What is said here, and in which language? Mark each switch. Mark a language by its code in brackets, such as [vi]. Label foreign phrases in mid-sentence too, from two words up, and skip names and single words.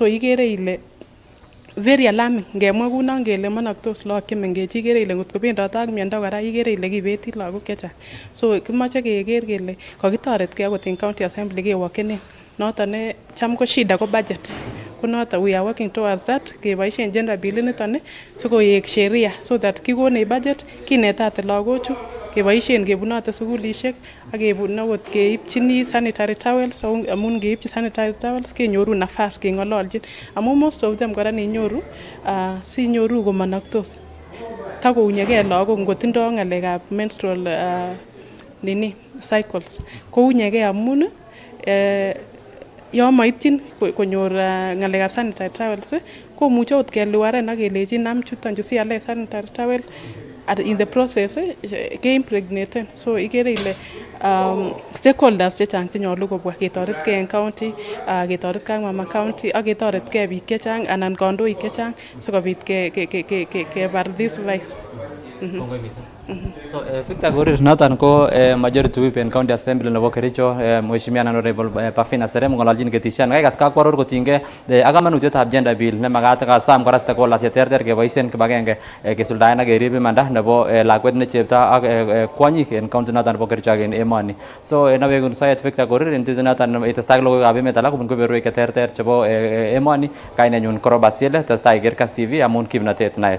[sgc] ikere ile [en] very alarming [sgc] ngemwa kunon kele manaktos lagok chemengech ikere ile ngot kobendote ak miondo kora ikere ile kibeti lagok chechang so kimoche keker kele kakitoretkei akot en county assembly kewokenen noton ne cham ko shida ko budget ko noton [en] we are working towards that [sgc] keboisien [en] gender bill [sgc] niton sikoek sheria [en] so that [sgc] kikonech budget kinetate lagochu keboisien kebunote sukulisiek ak kebun okot keipchini [en] sanitary towels [sgc] amun keipchi [en] sanitary towels [sgc] kenyoru nafas keng'ololjin amun [en] most of them [sgc] kora ninyoru sinyoru komanaktos takounyegei lagok ngotindoo ng'alekab menstrual cycles kounyegei amun yon moityin konyor ng'alekab [en] sanitary towels [sgc] komuche ot keluaren ak kelenjin nam chuton chu sialen [en] sanitary towel in the process [sgc] ke-impregnaten so ikere ile stakeholders chechang chenyolu kobwa ketoretkei en county ketoretkei ak mama county ak ketoretkei biik chechang anan kandoik chechang sikobit kebar [en] this vice. [sgc] Kongoi mising. So Victor Gorir noton ko [en] majority whip [sgc] en county assembly nebo Kericho Mheshimiwa Honorable Pafina Serem ngololchin ketishan kaikas kakwaror kotinygei ak kamanutietab [en] gender bill [sgc] ne makat kasam kora stakeholders cheterter keboisien kibagenge kesuldaen ak kerib imanda nebo lakwet ne chepto ak kwonyik en county noton nebo Kericho ak en emoni. So nawekun soet Victor Gorir en tuzo noton itestai logoiwekab emet alak kobun kebeberwek cheterter chebo emoni. Kainenyun ko Robert Siele, testai ker Kass Tv amun kimnatet naet.